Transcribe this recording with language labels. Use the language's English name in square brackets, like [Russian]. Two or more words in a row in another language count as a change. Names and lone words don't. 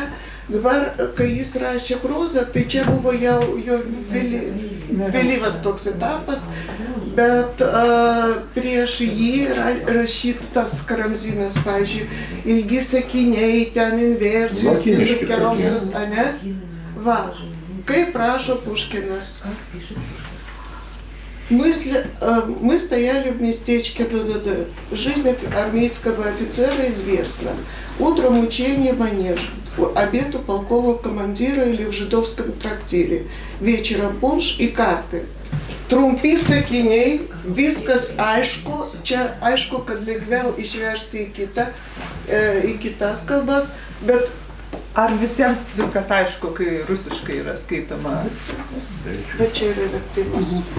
[Lithuanian] Dabar, kai jis rašė prozą, tai čia buvo jau jo vėlyvas toks etapas, bet prieš jį rašytas Karamzinas, pavyzdžiui, ilgi sakiniai, ten inversijos, visokiausios, ane? Va, kaip rašo Pušкиnas. [Russian] Мы стояли в местечке ДДД. Жизнь армейского офицера известна. Утром учение манеж, обед у полкового командира или в жидовском трактире. Вечером пунш и карты. [Lithuanian] Trumpi sakiniai, viskas aišku, čia aišku, kad lengviau išversti į kitas kalbas, bet ar visiems viskas aišku, kai rusiškai yra skaitoma? Bet čia yra vertimas.